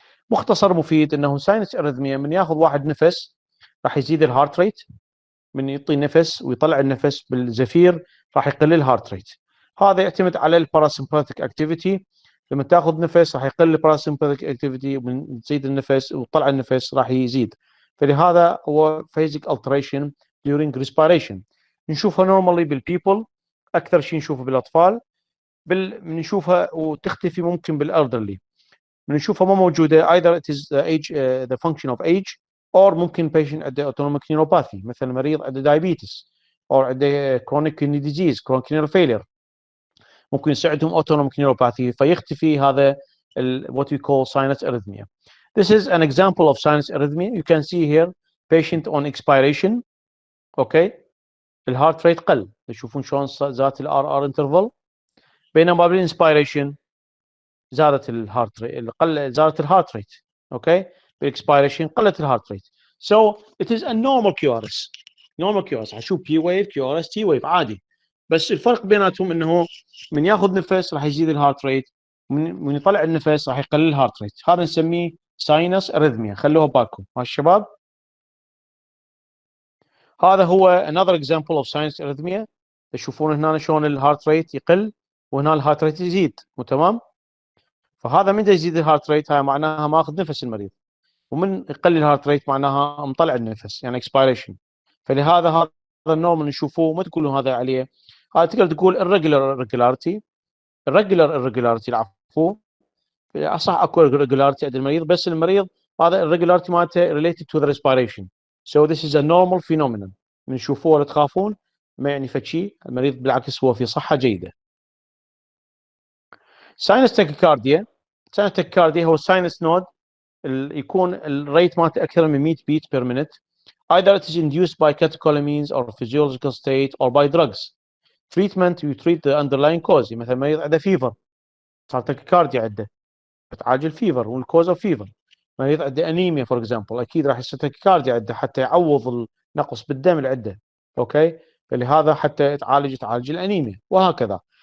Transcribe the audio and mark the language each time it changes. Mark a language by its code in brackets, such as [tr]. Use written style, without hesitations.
[ar] مختصر مفيد انه ساينس اريثميا من ياخذ واحد نفس راح يزيد الهارت ريت، من يعطي نفس ويطلع النفس بالزفير راح يقلل الهارت ريت. هذا يعتمد على الباراسمباثيك اكتيفيتي، لما تاخذ نفس راح يقل الباراسمباثيك اكتيفيتي، ومن تزيد النفس وتطلع النفس راح يزيد. فلهذا هو [en] phasic alteration during respiration. [ar] نشوفها normally بالبيبل، اكثر شيء نشوفه بالاطفال، بنشوفها وتختفي ممكن بالالدرلي. [en] بنشوفها ما موجوده either it is the age the function of age or ممكن patient عنده autonomic neuropathy، [ar] مثل مريض عنده [en] diabetes or عنده chronic kidney disease chronic kidney failure، [ar] ممكن يصير عندهم [en] autonomic neuropathy فيختفي هذا what we call sinus arrhythmia. This is an example of sinus arrhythmia. You can see here patient on expiration. [ar] okay الهارت ريت قل، تشوفون شلون زادت الار ار انترفال، بينما بالانسبيريشن زادت الهارت ريت، زادت الهارت ريت. اوكي بالاكسبيريشن قلت الهارت ريت. [en] So it is a normal QRS. [ar] normal QRS حشوف P wave QRS T wave عادي، بس الفرق بيناتهم انه من ياخذ نفس راح يزيد الهارت ريت، من يطلع النفس راح يقلل الهارت ريت. هذا نسميه ساينس اريثميا، خلوها بالكم ها الشباب. هذا هو [en] another example of sinus arrhythmia. [ar] تشوفون هنا شلون الهارت ريت يقل وهنا الهارت ريت يزيد، مو تمام؟ فهذا من يزيد الهارت ريت هاي معناها ماخذ نفس المريض، ومن يقلل الهارت ريت معناها مطلع النفس يعني expiration. فلهذا هذا النوع من نشوفوه ما تقولون هذا عليه، هذا تقدر تقول irregular irregularity العفو، صح اكو irregularity عند المريض، بس المريض هذا irregularity مالته [en] related to the respiration. So this is a normal phenomenon. [ar] نشوفوه ولا تخافون، ما يعني فشي، المريض بالعكس هو في صحة جيدة. [en] sinus tachycardia. sinus tachycardia هو sinus node يكون الريت مالته أكثر من 100 beat per minute. Either it is induced by catecholamines or physiological state or by drugs. Treatment you treat the underlying cause. [ar] مثلا مريض عنده fever صار tachycardia عنده، بتعالج الفيفر والكوز اوف فيفر. مريض عنده انيميا فور اكزامبل اكيد راح يصير tachycardia عنده حتى يعوض نقص بالدم العده. اوكي، فلهذا حتى تعالج الانيميا وهكذا.